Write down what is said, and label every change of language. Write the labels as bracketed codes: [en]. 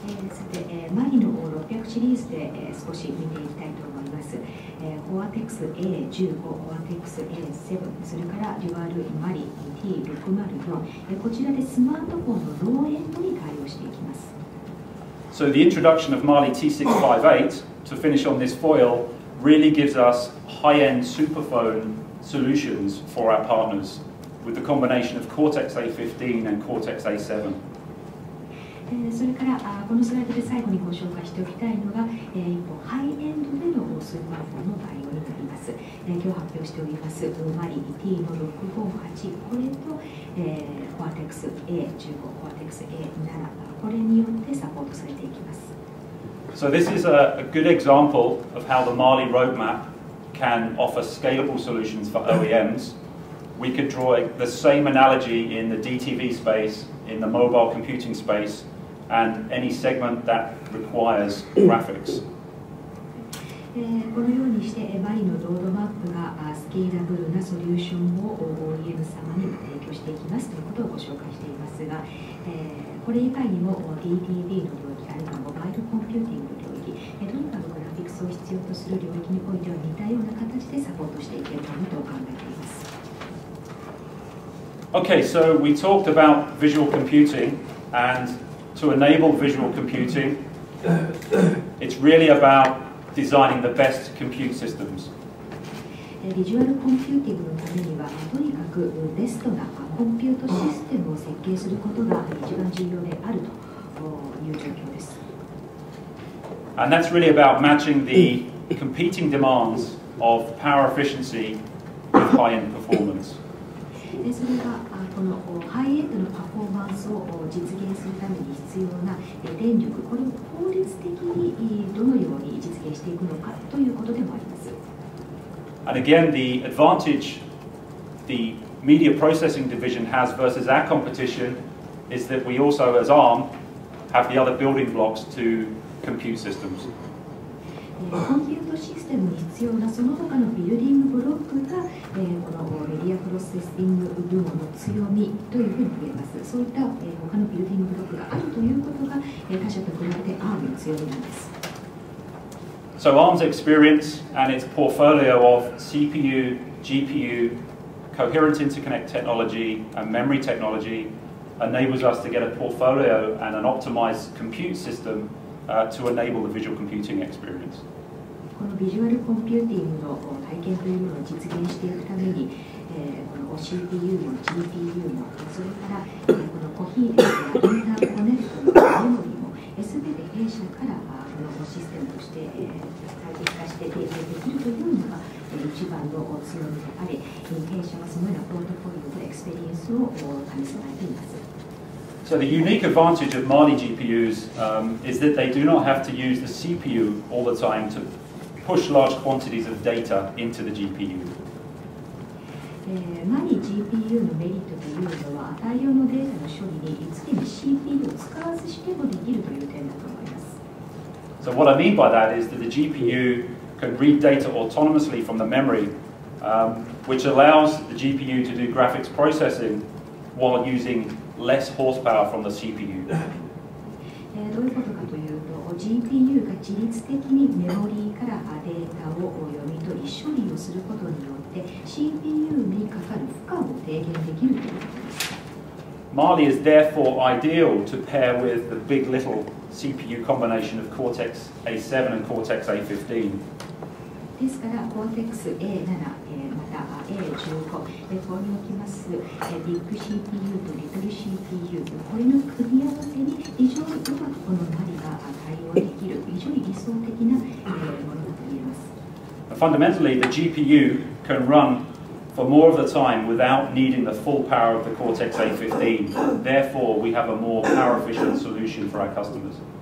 [ja] さて、マリの600シリーズで少し見ていきたいと思います。コアテックス A15、コアテックス A7、それからデュアルマリ T604、こちらでスマートフォンのローエンドに対応していきます。 [en] So the introduction of Mali-T658 to finish on this foil really gives us high-end superphone solutions for our partners with the combination of Cortex-A15 and Cortex-A7. [ja] それからこのスライドで最後にご紹介しておきたいのが、一方ハイエンドでのスーパーフォンの対応になります。今日発表しておりますマリ T の658、これと、コアテックス A15、コアテックス A7、これによってサポートされていきます。 [en] So this is a good example of how the Mali roadmap can offer scalable solutions for OEMs. We could draw the same analogy in the DTV space, in the mobile computing space, and any segment that requires graphics. [ja] このようにしてマリのロードマップがスケーラブルなソリューションを OEM 様に提供していきますということをご紹介していますが、これ以外にも DTV の領域あるいはモバイルコンピューティングの領域、とにかくグラフィックスを必要とする領域においては似たような形でサポートしていけるものと考えています。 [en] Okay, so we talked about visual computing, and to enable visual computing, it's really about designing the best compute systems. [ja] ビジュアルコンピューティングのためにはとにかくベストなコンピュートシステムを設計することが一番重要であるという状況です。 [en] And that's really about matching the competing demands of power efficiency with high-end performance. [ja] それがこのハイエンドのパフォーマンスを実現するために必要な電力、これを効率的にどのように実現していくのかということでもあります。 [en] And again, the advantage the media processing division has versus our competition is that we also, as ARM, have the other building blocks to compute systems. [ja] コンピュートシステムに必要なその他のビルディングブロックが、このメディアプロセッシング部門の強みというふうに言えます。そういった、他のビルディングブロックがあるということが、他社と比べて ARM の強みなんです。 [en] So ARM's experience and its portfolio of CPU, GPU, coherent interconnect technology and memory technology enables us to get a portfolio and an optimized compute system to enable the visual computing experience. [ja] このビジュアルコンピューティングの体験というものを実現していくために、この CPU も GPU もそれから、このコヒーレントやインターコネクトのメモリーも全て弊社からこのシステムとして最適化して提供できるというのが一番の強みであり、弊社はそのようなポートフォリオとエクスペリエンスを兼ね備えています。 [en] So the unique advantage of Mali GPUs is that they do not have to use the CPU all the time to push large quantities of data into the GPU. [ja] マリ GPU のメリットというのは大量のデータの処理に常に CPU を使わずしてもできるという点だと思います。 [en] So what I mean by that is that the GPU can read data autonomously from the memory, which allows the GPU to do graphics processing while using less horsepower from the CPU. [ja] どういうことかというと GPU が自律的にメモリーからデータを読み取り処理をすることによって CPU にかかる負荷を低減できるということです。 [en] Mali is therefore ideal to pair with the big little CPU combination of Cortex A7 and Cortex A15. [ja] ですから、Cortex A7、また A15、ここにおきますビッグ CPU とリトル CPU、これの組み合わせに非常にうまくこのマリが対応できる、非常に理想的なものだと言えます。 [en] Fundamentally, the GPU can run for more of the time without needing the full power of the Cortex A15. Therefore, we have a more power-efficient solution for our customers.